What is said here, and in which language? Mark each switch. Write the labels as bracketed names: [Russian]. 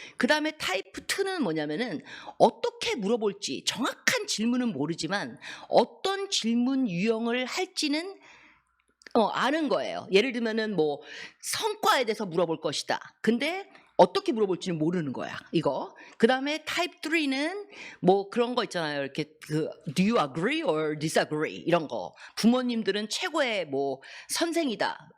[Korean] 그 다음에 타입 2는 뭐냐면은 어떻게 물어볼지 정확한 질문은 모르지만 어떤 질문 유형을 할지는 아는 거예요. 예를 들면은 뭐 성과에 대해서 물어볼 것이다. 근데 어떻게 물어볼지는 모르는 거야, 이거. 그 다음에 타입 3는 뭐 그런 거 있잖아요. 이렇게 [English] do you agree or disagree? [Korean] 이런 거. 부모님들은 최고의 뭐 선생이다.